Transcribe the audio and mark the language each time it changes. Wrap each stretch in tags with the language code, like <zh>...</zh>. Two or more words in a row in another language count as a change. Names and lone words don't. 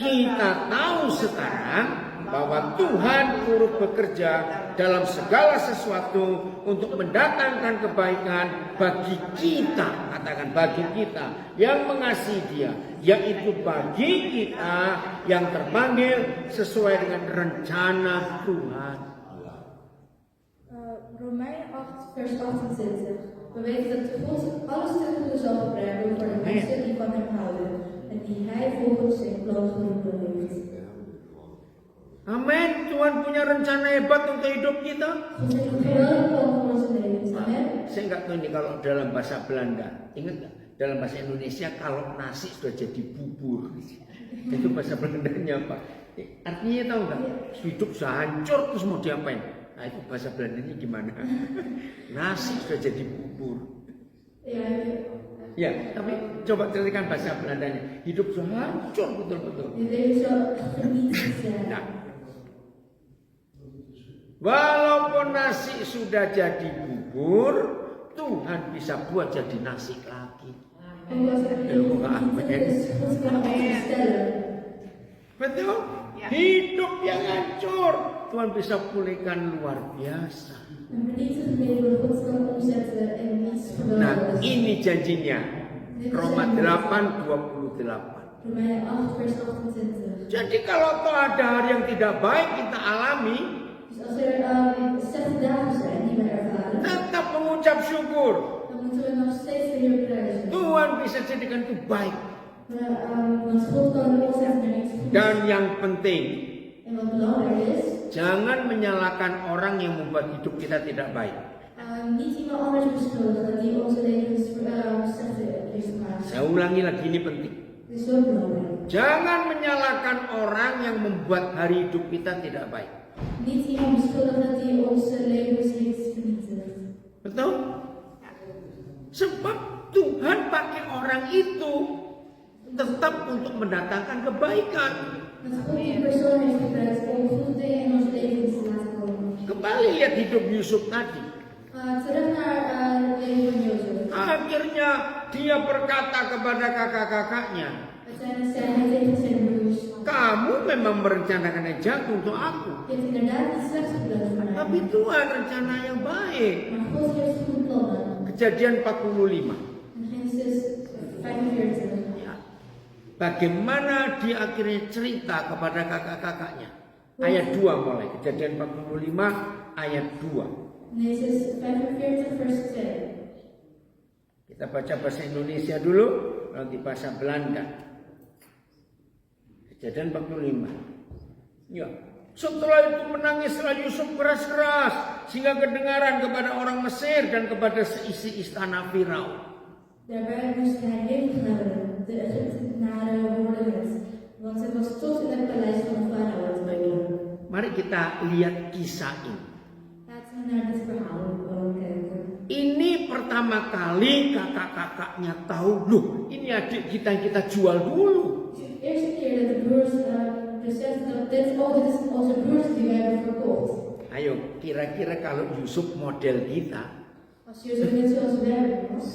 <id>Kita tahu sekarang bahwa Tuhan turut bekerja dalam segala sesuatu untuk mendatangkan kebaikan bagi kita. Katakan bagi kita yang mengasihi Dia, yaitu bagi kita yang terpanggil sesuai dengan rencana Tuhan.</id> <nl>Romeinen 8 vers 28. We weten dat God alles ten goede zal gebruiken voor de mensen die van hem houden en die hij volgens zijn plan geroepen heeft.</nl> <id>Amin. Tuhan punya rencana hebat untuk hidup kita.</id> <nl>God heeft een geweldig plan voor onze levens. Amen.</nl> <id>Saya nggak tahu ini kalau dalam bahasa Belanda. Ingat nggak? Dalam bahasa Indonesia kalau nasi sudah jadi bubur. Itu bahasa Belandanya apa? Artinya tahu nggak? Hidup sudah hancur terus mau diapain? Nah itu bahasa Belandanya gimana? Nasi sudah jadi bubur. Ya, tapi coba ceritakan bahasa Belandanya. Hidup sudah hancur betul-betul.</id> <nl>Je leven zal genieten zijn.</nl> <id>Nah, walaupun nasi sudah jadi bubur, Tuhan bisa buat jadi nasi lagi.</id> <nl>Omdat er heel veel is, God kan alles stellen.</nl> <id>Betul? Hidup yang hancur Tuhan bisa pulihkan luar biasa.</id> <nl>Een vernietigd leven God kan omzetten in iets</nl> <id>Nah,</id> <nl>geweldigs.</nl> <id>ini janjinya. Roma 8:28.</id> <nl>Romeinen 8 vers 28.</nl> <id>Jadi kalau toh ada hari yang tidak baik kita alami,</id> <nl>Dus als er slechte dagen zijn die wij ervaren,</nl> <id>tetap mengucap syukur.</id> <nl>dan moeten we nog steeds de Heer prijzen.</nl> <id>Tuhan bisa jadikan itu baik.</id> <nl>Want God kan er omzetten naar iets goeds.</nl> <id>Dan yang penting,</id> <nl>En wat belangrijk is,</nl> <id>jangan menyalahkan orang yang membuat hidup kita tidak baik.</id> <nl>niet iemand anders beschuldigen dat die onze levens slecht heeft gemaakt.</nl> <id>Saya ulangi lagi, ini penting.</id> <nl>Het is zo belangrijk.</nl> <id>Jangan menyalahkan orang yang membuat hari hidup kita tidak baik.</id> <nl>Niet iemand beschuldigen dat die onze levens heeft vernietigd.</nl> <id>Betul? Sebab Tuhan pakai orang itu tetap untuk mendatangkan kebaikan.</id> <nl>Dat God die persoon heeft gebruikt om goede dingen in ons leven te laten komen.</nl> <id>Kembali lihat hidup Yusuf tadi.</id> <nl>Terug naar het leven van Jozef.</nl> <id>Akhirnya dia berkata kepada kakak-kakaknya,</id> <nl>Uiteindelijk zei hij tegen zijn broers:</nl> <id>kamu memang merencanakan yang jahat untuk aku.</id> <nl>Je hebt inderdaad iets slechts gepland voor mij.</nl> <id>Tapi Tuhan rencana yang baik.</id> <nl>Maar God heeft goede plannen.</nl> <id>Kejadian 45.</id> <nl>In Genesis 45.</nl> <id>Ya. Bagaimana dia akhirnya cerita kepada kakak-kakaknya. Ayat 2 mulai. Kejadian 45 ayat 2.</id> <nl>Genesis 45 vers 2.</nl> <id>Kita baca bahasa Indonesia dulu, nanti bahasa Belanda. Kejadian 45. Ya. Setelah itu menangislah Yusuf keras-keras sehingga kedengaran kepada orang Mesir dan kepada seisi istana Firaun.</id> <nl>Daarbij moest hij hevig huilen, de Egyptenaren hoorden het, want het was tot in het paleis van de farao te horen.</nl> <id>Mari kita lihat kisah ini.</id> <nl>Laten we naar dit verhaal kijken.</nl> <id>Ini pertama kali kakak-kakaknya tahu, loh ini adik kita yang kita jual dulu.</id> <nl>De eerste keer dat de broers beseffen dat dit is onze broers die wij hebben verkocht.</nl> <id>Ayo, kira-kira kalau Yusuf model kita,</id> <nl>Als Jozef net zoals wij was,</nl>